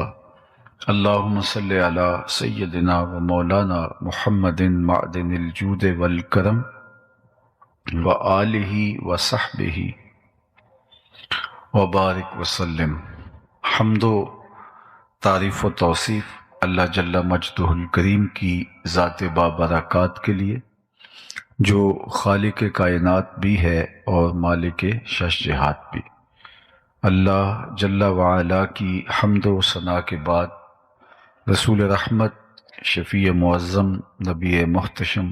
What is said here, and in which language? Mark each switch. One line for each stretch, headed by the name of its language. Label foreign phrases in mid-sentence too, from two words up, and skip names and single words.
Arabic: اللہم صلی علی سیدنا و مولانا محمد معدن الجود والکرم وآلہ وصحبہ وبارک وسلم۔
Urdu: حمد و تعریف و توصیف اللہ
Arabic: جل مجدہ الکریم
Urdu: کی ذات بابرکات کے لیے، جو خالق کائنات بھی ہے اور مالک شش جہات بھی۔ اللہ
Arabic: جل وعلا
Urdu: کی حمد و ثنا کے بعد رسول رحمت، شفیع معظم، نبی محتشم